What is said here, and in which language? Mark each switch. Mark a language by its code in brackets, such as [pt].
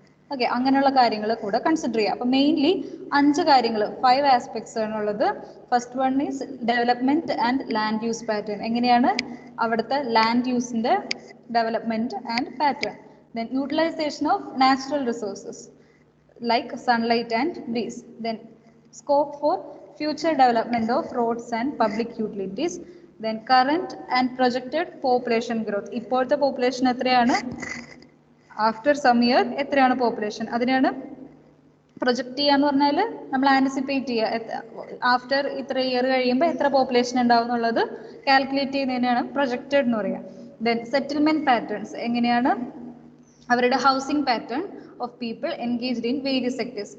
[ml] Okay, അങ്ങനെയുള്ള കാര്യങ്ങൾ കൂടെ കൺസിഡർ ചെയ്യുക. അപ്പം മെയിൻലി 5 കാര്യങ്ങൾ 5 ആസ്പെക്ട്സ് ആണുള്ളത്. [en] First one is development and land use pattern. [ml] എങ്ങനെയാണ് അവിടുത്തെ [en] Land യൂസിന്റെ development and pattern. Then utilisation of natural resources like sunlight and breeze. Then scope for future development of roads and public utilities. Then current and projected population growth. [ml] ഇപ്പോഴത്തെ population എത്രയാണ്, [en] after some year [ml] എത്രയാണ് population, അതിനാണ് project ചെയ്യാന്ന് പറഞ്ഞാൽ നമ്മൾ anticipate ചെയ്യുക. After ഇത്ര year കഴിയുമ്പോൾ എത്ര പോപ്പുലേഷൻ ഉണ്ടാവും എന്നുള്ളത് കാൽക്കുലേറ്റ് ചെയ്യുന്നതിനാണ് പ്രൊജക്റ്റഡ് എന്ന് പറയുക. [en] then settlement patterns, [ml] എങ്ങനെയാണ് അവരുടെ [en] Housing pattern of people engaged in various sectors.